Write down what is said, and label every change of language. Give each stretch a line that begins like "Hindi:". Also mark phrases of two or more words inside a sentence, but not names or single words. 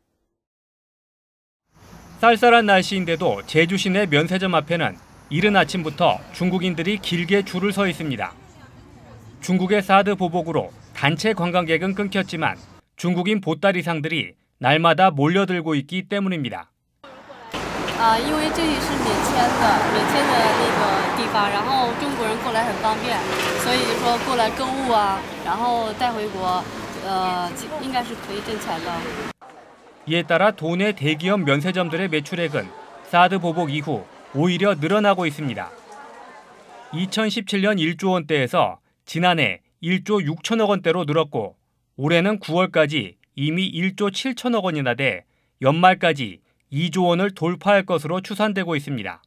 Korean: 쌀쌀한 날씨인데도 제주 시내 면세점 앞에는 이른 아침부터 중국인들이 길게 줄을 서 있습니다. 중국의 사드 보복으로 단체 관광객은 끊겼지만 중국인 보따리상들이 날마다 몰려들고 있기 때문입니다.
Chinese: 因为这里是免签的那个地方，然后中国人过来很方便，所以就说过来购物啊，然后带回国，应该是可以挣钱的。
Korean: 이에 따라 도내 대기업 면세점들의 매출액은 사드 보복 이후 오히려 늘어나고 있습니다. 2017년 1조 원대에서 지난해 1조 6천억 원대로 늘었고 올해는 9월까지 이미 1조 7천억 원이나 돼 연말까지 2조 원을 돌파할 것으로 추산되고 있습니다.